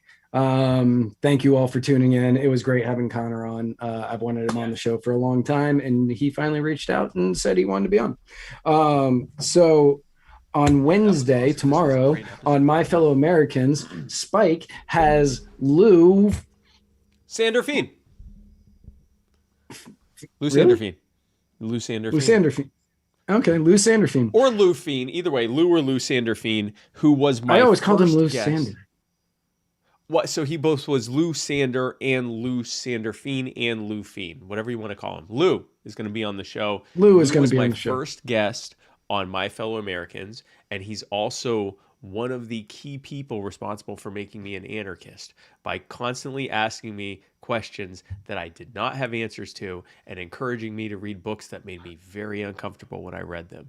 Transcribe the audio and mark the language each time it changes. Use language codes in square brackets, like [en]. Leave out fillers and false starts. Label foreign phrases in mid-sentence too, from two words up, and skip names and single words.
[en] Thank you all for tuning in. It was great having Connor on. I've wanted him on the show for a long time, and he finally reached out and said he wanted to be on. So on Wednesday, tomorrow, on My Fellow Americans, Spike has Lou Sanderfeen. Lou Really? Sanderfeen. Lou Sanderfeen. Lou Sanderfeen. Okay, Lou Sanderfeen. Or Lou Feen. Either way, Lou or Lou Sanderfeen, who was my I always called him first Lou guest. Sander. What? So he both was Lou Sander and Lou Sanderfeen and Lou Feen, whatever you want to call him. Lou is going to be on the show. Lou is going was to be my on the show. first guest on My Fellow Americans, and he's also one of the key people responsible for making me an anarchist by constantly asking me questions that I did not have answers to and encouraging me to read books that made me very uncomfortable when I read them.